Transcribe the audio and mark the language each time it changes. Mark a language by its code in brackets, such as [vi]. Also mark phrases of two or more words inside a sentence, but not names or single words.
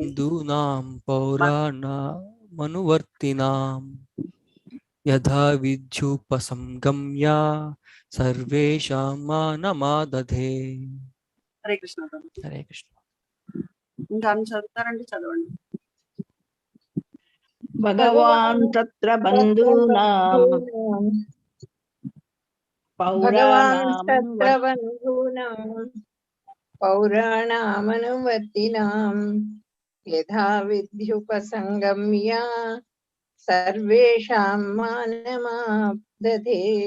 [sa] బంధూనాం పౌరాణామనువర్తినాం యథా విద్యుపసంగమ్య సర్వేషాం మానమాదధే. హరే కృష్ణ ప్రభుజీ. హరే కృష్ణ. [te] ఇంకా చదువుతారండి, చదవండి. [sa] भगवान् तत्र बन्धूनां पौराणामनुवर्तिनां यथा विद्युपसंगम्य सर्वेषां मानमादधे।